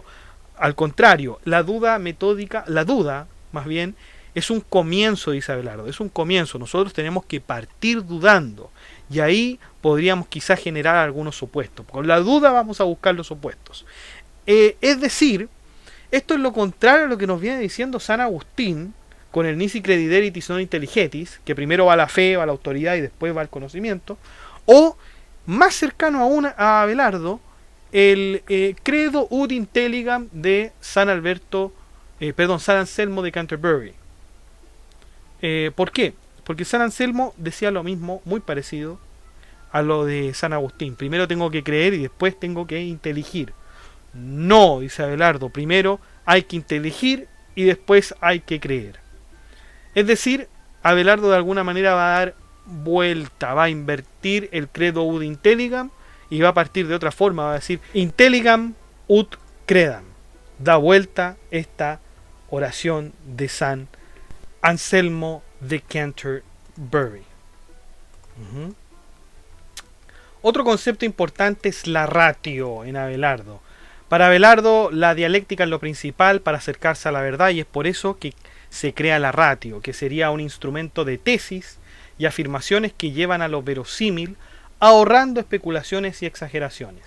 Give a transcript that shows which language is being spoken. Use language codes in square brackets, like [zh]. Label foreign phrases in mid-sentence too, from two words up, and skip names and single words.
[es] Al contrario, la duda metódica, la duda, más bien, es un comienzo, dice Abelardo, es un comienzo. Nosotros tenemos que partir dudando y ahí podríamos quizás generar algunos supuestos. Con la duda vamos a buscar los supuestos. Es decir, esto es lo contrario a lo que nos viene diciendo San Agustín con el [la] nisi crediderit non intelligetis, [es] que primero va la fe, va la autoridad y después va el conocimiento, o más cercano aún a Abelardo, el [la] credo ut intelligam [es] de San Anselmo de Canterbury. ¿Por qué? Porque San Anselmo decía lo mismo, muy parecido a lo de San Agustín. Primero tengo que creer y después tengo que inteligir. No, dice Abelardo, primero hay que inteligir y después hay que creer. Es decir, Abelardo de alguna manera va a dar vuelta, va a invertir el [la] credo ut intelligam [es] y va a partir de otra forma, va a decir [la] intelligam ut credam. [es] Da vuelta esta oración de San Anselmo de Canterbury. Otro concepto importante es la ratio en Abelardo. Para Abelardo la dialéctica es lo principal para acercarse a la verdad y es por eso que se crea la ratio, que sería un instrumento de tesis y afirmaciones que llevan a lo verosímil, ahorrando especulaciones y exageraciones.